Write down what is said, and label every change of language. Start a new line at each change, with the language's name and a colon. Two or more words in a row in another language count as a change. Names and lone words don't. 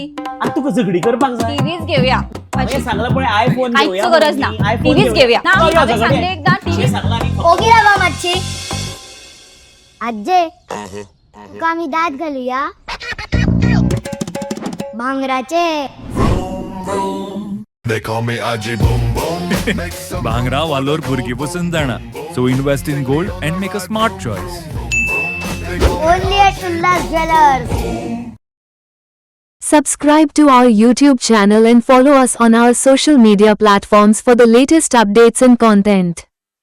Konkani: आतां तुका झगडी करपाक जाय टीव्हीच घेऊया. हांवें सांगला पळय आयफोन घेऊया काहीच गरज ना म्हणून. टीव्हीच घेऊया ना चल यो हांवें झगडे. सांगले एकदा टीव्ही हांवें सांगला न्ही. ओगी रावा मातशी आज्जे तुका आम्ही दात घालूया भांगराचे.
English: They call me Aji Boom Boom. Make some
Konkani: भांगरा वालोर भुरगी पसून जाणा
English: so invest in gold and make a smart choice. only at Ulhas Jewellers. Subscribe to our YouTube channel and follow us on our social media platforms for the latest updates and content.